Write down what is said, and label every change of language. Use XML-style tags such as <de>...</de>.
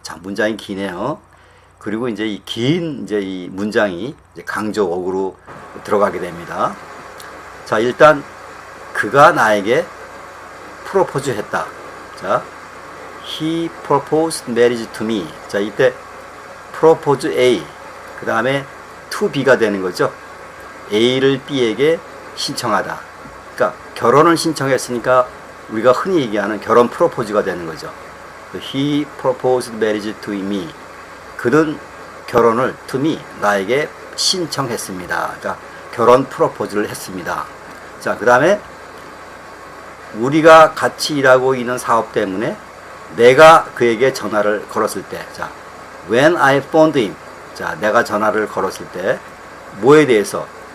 <ko>자, 문장이 기네요. 그리고 이제 이 긴 이제 이 문장이 이제 강조 어구로 들어가게 됩니다. 자, 일단 그가 나에게 프로포즈 했다.</ko> <en>자, he proposed marriage to me.</en> <ko>자, 이때 propose A, 그 다음에 to B가 되는 거죠. A를 B에게 신청하다. 그러니까 결혼을 신청했으니까 우리가 흔히 얘기하는 결혼 프로포즈가 되는 거죠.</ko> <en>He proposed marriage to me.</en> <ko>그는 결혼을</ko> <en>to me,</en> <ko>나에게 신청했습니다. 그러니까 결혼 프로포즈를 했습니다. 자, 그 다음에 우리가 같이 일하고 있는 사업 때문에 내가 그에게 전화를 걸었을 때, 자,</ko> <en>when I phoned him,</en> <ko>자, 내가 전화를 걸었을 때 뭐에 대해서?</ko>